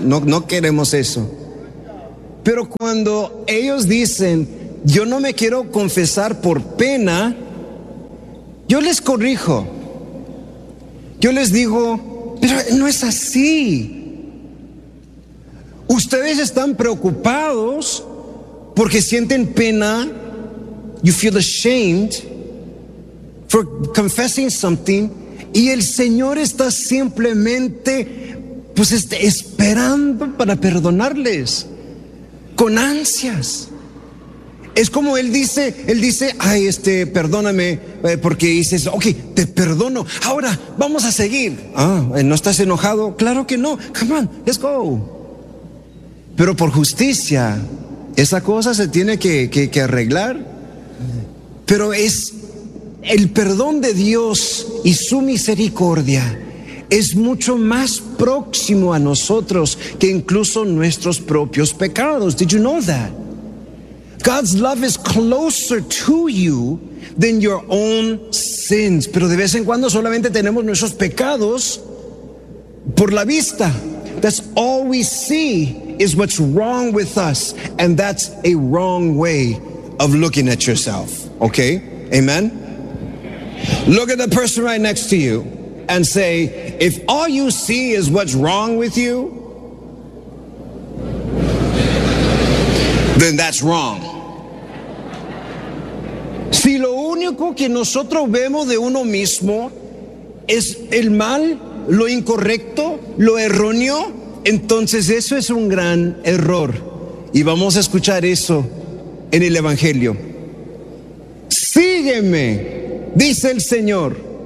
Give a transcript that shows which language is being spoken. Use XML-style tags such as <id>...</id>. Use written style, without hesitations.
<es>No, no queremos eso. Pero cuando ellos dicen, yo no me quiero confesar por pena, yo les corrijo. Yo les digo, pero no es así. Ustedes están preocupados porque sienten pena.</es> <en>You feel ashamed for confessing something.</en> <es>Y el Señor está simplemente, pues, esperando para perdonarles con ansias. Es como Él dice, ay, perdóname, porque dices, ok, te perdono. Ahora, vamos a seguir. Ah, ¿no estás enojado? Claro que no.</es> <en>Come on, let's go.</en> <es>Pero por justicia, esa cosa se tiene que arreglar. Pero el perdón de Dios y su misericordia es mucho más próximo a nosotros que incluso nuestros propios pecados.</es> <en>Did you know that? God's love is closer to you than your own sins.</en> <es>Pero de vez en cuando solamente tenemos nuestros pecados por la vista.</es> <en>That's all we see is what's wrong with us, and that's a wrong way of looking at yourself. Okay? Amen? Look at the person right next to you and say, if all you see is what's wrong with you, then that's wrong.</en> <es>Si lo único que nosotros vemos de uno mismo es el mal, lo incorrecto, lo erróneo, entonces eso es un gran error. Y vamos a escuchar eso en el Evangelio. Sígueme, dice el Señor.</es>